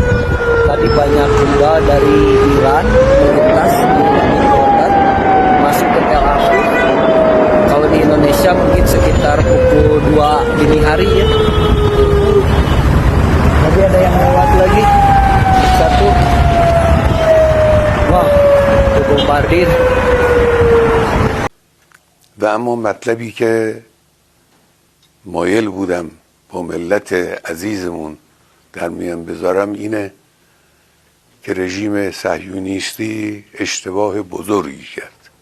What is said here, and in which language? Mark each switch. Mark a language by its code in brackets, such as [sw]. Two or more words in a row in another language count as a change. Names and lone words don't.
[id] Tadi banyak juga dari Iran melintas di langit Jordan masuk ke Tel Aviv. Kalau di Indonesia mungkin sekitar pukul 2 dini hari ya. Tadi ada yang lewat lagi. Satu. Wah, itu bombardir. [fa] و اما مطلبی که مایل بودم با ملت عزیزمون در میان بذارم اینه که رژیم صهیونیستی اشتباه بزرگی کرد،